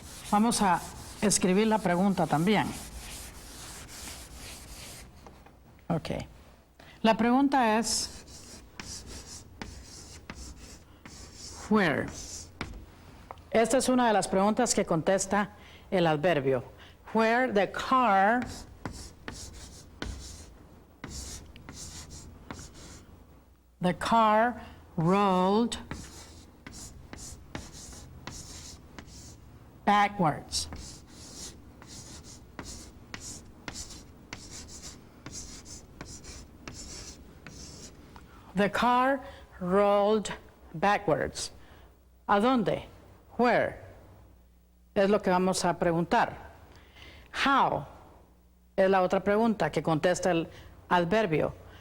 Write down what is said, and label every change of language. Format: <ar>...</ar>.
<es>Vamos a escribir la pregunta también. Ok. La pregunta es: where? Esta es una de las preguntas que contesta el adverbio.</es> <en>Where the car rolled backwards. The car rolled backwards.</en> <es>¿A dónde? Where? Es lo que vamos a preguntar. How? Es la otra pregunta que contesta el adverbio.</es>